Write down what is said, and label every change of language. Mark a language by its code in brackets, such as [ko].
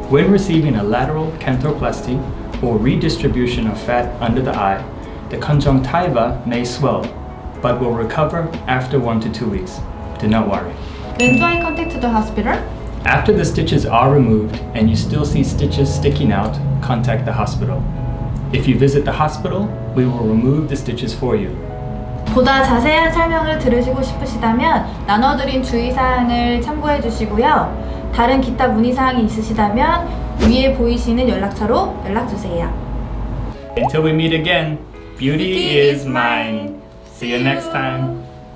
[en] When receiving a lateral canthoplasty or redistribution of fat under the eye, the conjunctiva may swell, but will recover after 1 to 2 weeks. Do not worry. When do I contact the hospital? After the stitches are removed and you still see stitches sticking out, contact the hospital. If you visit the hospital, we will remove the stitches for you. [ko] 보다 자세한 설명을 들으시고 싶으시다면 나눠드린 주의사항을 참고해 주시고요. 다른 기타 문의사항이 있으시다면 위에 보이시는 연락처로 연락주세요. [en] Until we meet again, beauty is mine. See you next time.